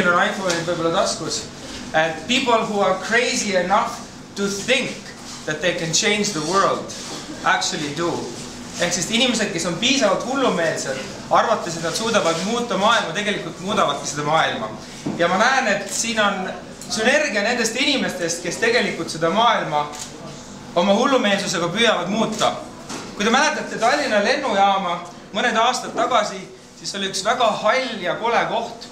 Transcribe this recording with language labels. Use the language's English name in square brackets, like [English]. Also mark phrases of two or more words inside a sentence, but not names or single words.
[Estonian] kõigil on iPhone'id võib-olla taskus. [English] People who are crazy enough to think that they can change the world actually do. [Estonian] Ehk siis inimesed, kes on piisavalt hullumeelsed, arvates, et nad suudavad muuta maailma, tegelikult muudavadki seda maailma. Ja ma näen, et siin on sünergia nendest inimestest, kes tegelikult seda maailma oma hullumeelsusega püüavad muuta. Kui te mäletate Tallinna lennujaama mõned aastad tagasi, siis oli üks väga hall ja kole koht.